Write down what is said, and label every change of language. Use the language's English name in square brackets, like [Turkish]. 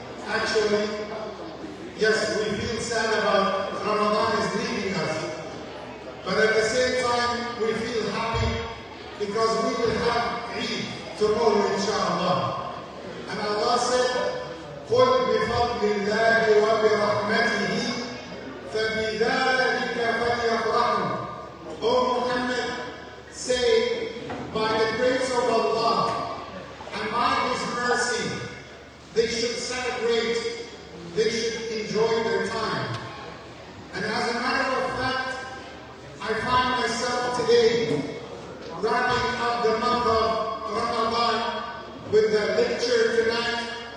[English] Actually, yes, we feel sad about Ramadan is leaving us. But at the same time, we feel happy because we will have Eid tomorrow, inshallah. And Allah said, [Arabic] قُلْ بِفَضْلِ اللَّهِ وَبِرَحْمَتِهِ فَبِذَلِكَ فَلْيَفْرَحُوا. [English] O Muhammad, say, by the grace of Allah and by His mercy, they should celebrate, they should enjoy their time. And as a matter of fact, I find myself today wrapping up the month of Ramadan with the lecture tonight.